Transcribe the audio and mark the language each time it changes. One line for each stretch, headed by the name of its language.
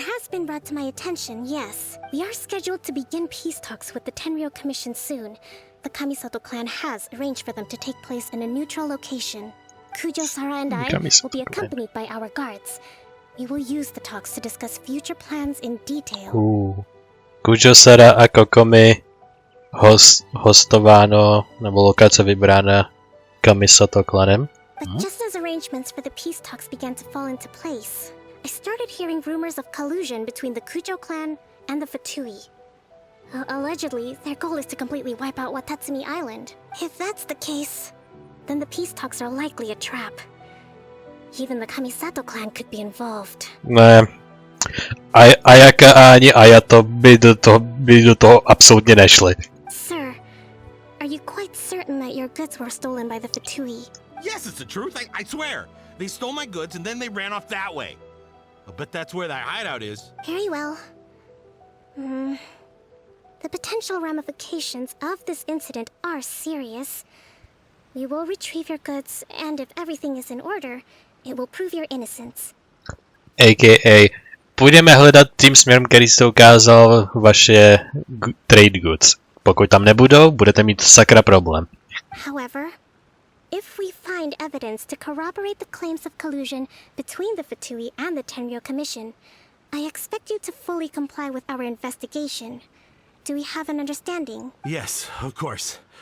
English: It has been brought to my attention, yes. We are scheduled to begin peace talks with the Tenryou Commission soon. The Kamisato clan has arranged for them to take place in a neutral location. Kujo-Sara and I will be accompanied by our guards. We will use the talks to discuss future plans in detail.
Czech: Kujo-Sara a Kokomi hostováno, nebo lokace vybrána Kamisato klanem.
English: But just as arrangements for the peace talks began to fall into place, I started hearing rumors of collusion between the Kujo clan and the Fatui. Allegedly, their goal is to completely wipe out Watatsumi Island. If that's the case, then the peace talks are likely a trap. Even the Kamisato clan could be involved.
Czech: Ne. Ayaka a ani Ayato by do toho absolutně nešli.
English: Sir, are you quite certain that your goods were stolen by the Fatui? Yes, it's the truth. I swear. They stole my goods and then they ran off that way. I bet that's where that hideout is. Very well. The potential ramifications of this incident are serious. We will retrieve your goods, and if everything is in order, it will prove your innocence. A.k.a.
Czech: půjdeme hledat tím směrem, který jste ukázal vaše trade goods. Pokud tam nebudou, budete mít sakra problém.
English: However, if we find evidence to corroborate the claims of collusion between the Fatui and the Tenryou Commission, I expect you to fully comply with our investigation. Do we have an understanding? Yes, of course.